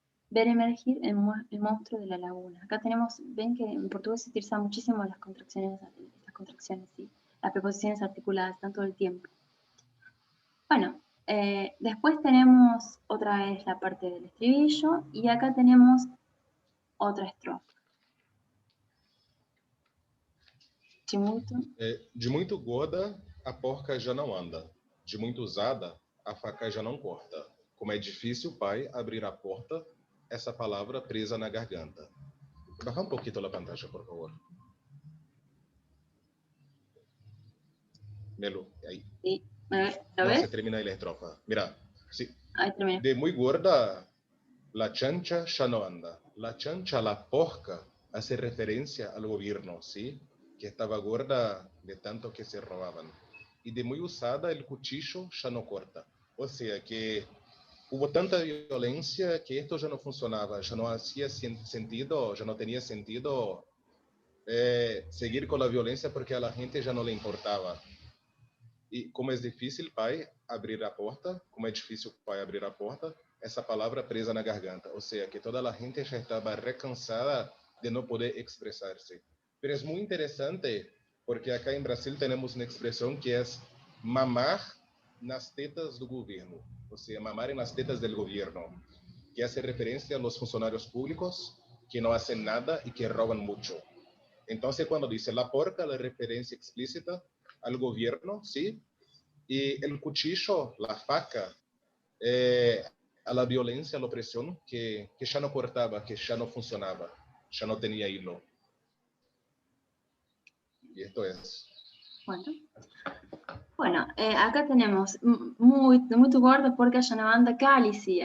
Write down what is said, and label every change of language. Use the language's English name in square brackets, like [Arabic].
[Spanish] Ver emergir el monstruo de la laguna. Acá tenemos, ven que en portugués se utilizan muchísimo las contracciones, ¿sí? Las preposiciones articuladas, están todo el tiempo. Bueno, después tenemos otra vez la parte del estribillo y acá tenemos otra estrofa. [Portuguese] De muito gorda, a porca já não anda. De muito usada, a faca já não corta. Como é difícil, pai, abrir a porta, essa palavra presa na garganta. [Spanish] Baja un poquito la pantalla, por favor. Melo, ahí. Sí. ¿Lo No, ves? se termina ahí la estrofa. Mira, sí. Ahí termina. De muy gorda, la chancha ya no anda. La chancha, la porca, hace referencia al gobierno, ¿sí? Que estaba gorda de tanto que se robaban. Y de muy usada, el cuchillo ya no corta. O sea que hubo tanta violencia que esto ya no funcionaba, ya no hacía sentido, ya no tenía sentido seguir con la violencia porque a la gente ya no le importaba. [Portuguese] E como é difícil, pai, abrir a porta, como é difícil, pai, abrir a porta, essa palavra presa na garganta. Ou seja, que toda a gente já estava recansada de não poder expressar-se. Mas é muito interessante, porque acá em Brasil temos uma expressão que é mamar nas tetas do governo. Ou seja, mamar nas tetas do governo, que hace referência aos funcionários públicos que não fazem nada e que roubam muito. Então, quando diz la porca, a referência explícita [Spanish] al gobierno, [Portuguese] ¿sí? [Spanish] Y el cuchillo, la faca, a la violencia, a la opresión que ya no cortaba, que ya no funcionaba, ya no tenía hilo. Y esto es. Bueno, acá tenemos muy gordo porque ya no anda cálice.